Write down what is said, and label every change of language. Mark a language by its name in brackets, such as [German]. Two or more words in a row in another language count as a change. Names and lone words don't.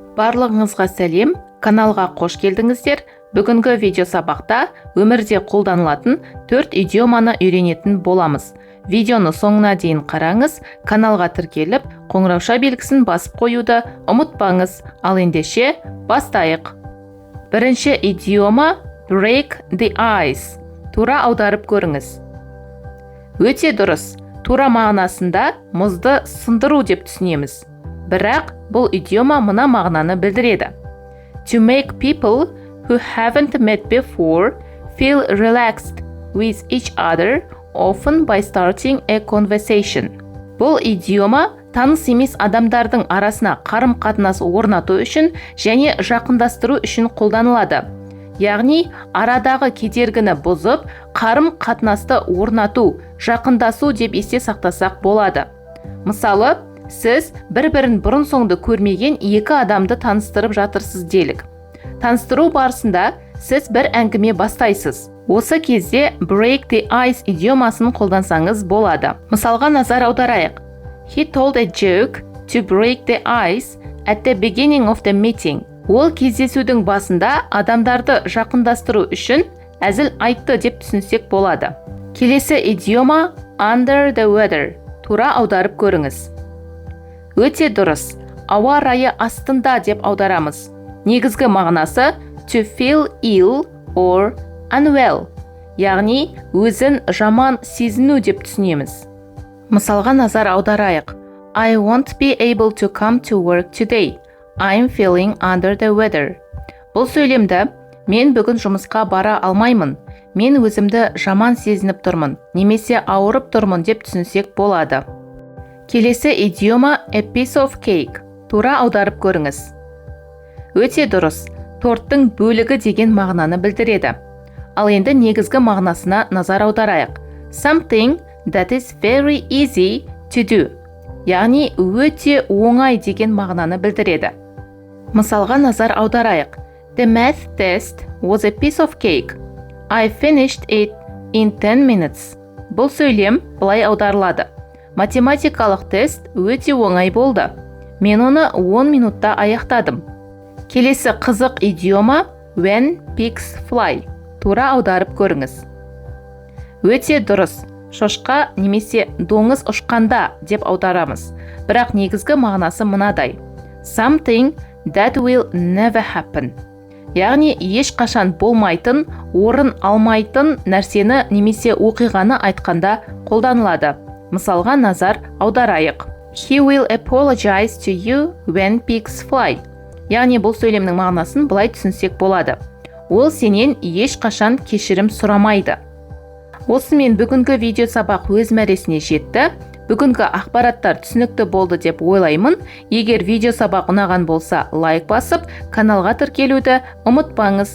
[Kazakh] Барлығыңызға сәлем, каналға қош келдіңіздер. Бүгінгі видео сабақта өмірде қолданылатын 4 идиоманы үйренетін боламыз. Видеоны соңына дейін қараңыз, каналға тіркеліп, қоңырауша белгісін басып қоюды ұмытпаңыз. Ал ендеше бастайық. Бірінші идиома [English] break the ice. [Kazakh] Тура аударып көріңіз. Өте дұрыс. Тура мағынасында мұзды сындыру деп түсінеміз. Бірақ бұл идиома мына мағынаны білдіреді. [English] To make people who haven't met before feel relaxed with each other, often by starting a conversation. [Kazakh] Бұл идиома таныс емес адамдардың арасына қарым-қатынас орнату үшін және жақындастыру үшін қолданылады. Яғни, арадағы кедергіні бұзып, қарым-қатынасты орнату, жақындасу деп есте сақтасақ болады. Мысалы, сіз бір-бірін бұрын-соңды көрмеген екі адамды таныстырып жатырсыз делік. Таныстыру барысында сіз бір әңгіме бастайсыз. Осы кезде [English] break the ice [Kazakh] идиомасын қолдансаңыз болады. Мысалға назар аударайық. [English] He told a joke to break the ice at the beginning of the meeting. [Kazakh] Ол кездесудің басында адамдарды жақындастыру үшін әзіл айтты деп түсінсек болады. Келесі идиома [English] under the weather. [Kazakh] Тура аударып көріңіз. Өте дұрыс. Ауа райы астында деп аударамыз. Негізгі мағынасы [English] to feel ill or unwell. [Kazakh] Яғни, өзін жаман сезіну деп түсінеміз. Мысалға назар аударайық. [English] I won't be able to come to work today. I'm feeling under the weather. [Kazakh] Бұл сөйлемді мен бүгін жұмысқа бара алмаймын. Мен өзімді жаман сезініп тұрмын, немесе ауырып тұрмын деп түсінсек болады. Келесі идиома [English] a piece of cake. [Kazakh] Тура аударып көріңіз. Өте дұрыс. Торттың бөлігі деген мағынаны білдіреді. Ал енді негізгі мағынасына назар аударайық. [English] Something that is very easy to do. [Kazakh] Яғни, өте оңай деген мағынаны білдіреді. Мысалға назар аударайық. [English] The math test was a piece of cake. I finished it in 10 minutes. [Kazakh] Бұл сөйлем былай аударылады. Математикалық тест өте оңай болды. Мен оны 10 минутта аяқтадым. Келесі қызық идиома [English] when pigs fly. [Kazakh] Тура аударып көріңіз. Өте дұрыс. Шошқа немесе доңыз ұшқанда деп аударамыз. Бірақ негізгі мағынасы мынадай. [English] Something that will never happen. [Kazakh] Яғни, ешқашан болмайтын, орын алмайтын нәрсені немесе оқиғаны айтқанда қолданылады. Мысалға назар аударайық. [English] He will apologize to you when pigs fly. [Kazakh] Яғни, бұл сөйлемнің мағынасын былай түсінсек болады. Ол сенен ешқашан кешірім сұрамайды. Осымен бүгінгі видео сабақ өз мәресіне жетті. Бүгінгі ақпараттар түсінікті болды деп ойлаймын. Егер видео сабақ ұнаған болса, лайк басып, каналға тіркелуді ұмытпаңыз.